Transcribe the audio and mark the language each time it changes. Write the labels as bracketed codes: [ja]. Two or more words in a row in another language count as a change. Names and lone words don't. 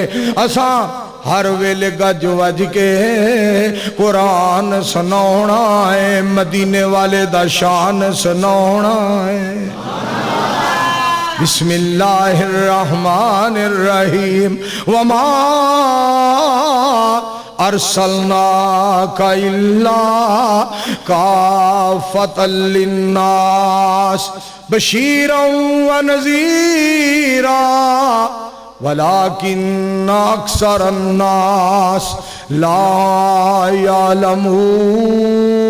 [pa] اسا ہر ویلے گج وج کے قرآن سناونا ہے مدینے والے دا شان سناونا ہے. [ar] بسم اللہ الرحمن الرحیم وما ارسلناک الا کافۃ للناس بشیرا ونذیرا ولیکن اکثر الناس لا یعلمون.